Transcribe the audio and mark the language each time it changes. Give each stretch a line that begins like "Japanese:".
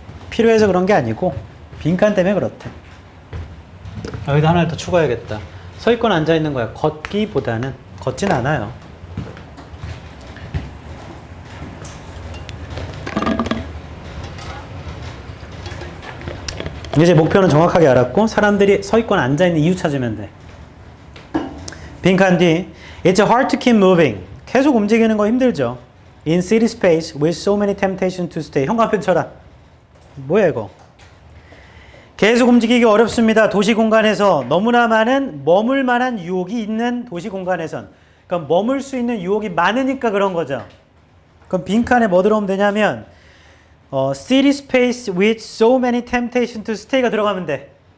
Korean: 필요해서 그런 게 아니고 빈칸 때문에 그렇대. 여기다 하나를 더 추가해야겠다. 서 있거나 앉아 있는 거야. 걷기보다는 걷진 않아요. 이제 목표는 정확하게 알았고 사람들이 서 있거나 앉아 있는 이유 찾으면 돼.
English: 빈칸 뒤 It's hard to keep moving.
Korean: 계속 움직이는 거 힘들죠.
English: In city space with so many temptations to stay.
Korean: 현관펜 쳐라. 뭐야 이거? 계속 움직이기 어렵습니다. 도시 공간에서 너무나 많은 머물 만한 유혹이 있는 도시 공간에선. 그럼 머물 수 있는 유혹이 많으니까 그런 거죠. 그럼 빈칸에 뭐 들어오면 되냐면
English: city space with so many temptations to stay
Korean: 가 들어가면 돼.